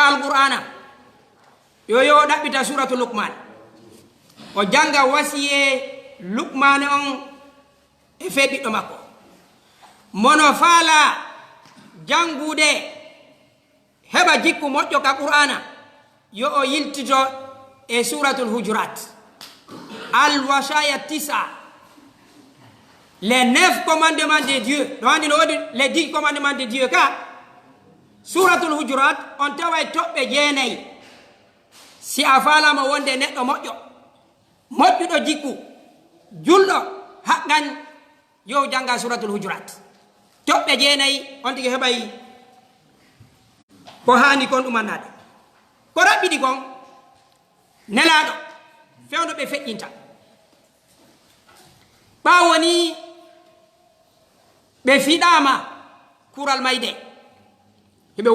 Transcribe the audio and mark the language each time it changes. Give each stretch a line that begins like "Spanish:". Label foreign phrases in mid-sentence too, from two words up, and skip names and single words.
Fula: alqur'ana yo ɗaɓɓita suratu lukman o janga wasiye lukman on e feɓiɗɗo makko mono faala jangude heɓa jikku moƴƴo ka qur'ana yo o yiltito e suratul hujurat
Arabic: al wasaya tisa
French: les 9 commandements de Dieu
Fula: ɗo andi no wodi
French: les 10 commandements de Dieu
Fula: ka suratul hujurat on taway toɓɓe 9 si a falama wonde neɗɗo moƴƴo moƴƴuɗo jikku julɗo haqqan yo janga suratul hujurat toɓɓe 9 on tigi heɓay ko hani kon ɗumannade ko raɓɓiɗi kon nelaɗo fewno ɓe feƴƴinta ɓawoni ɓe fiɗama kural mayde heɓe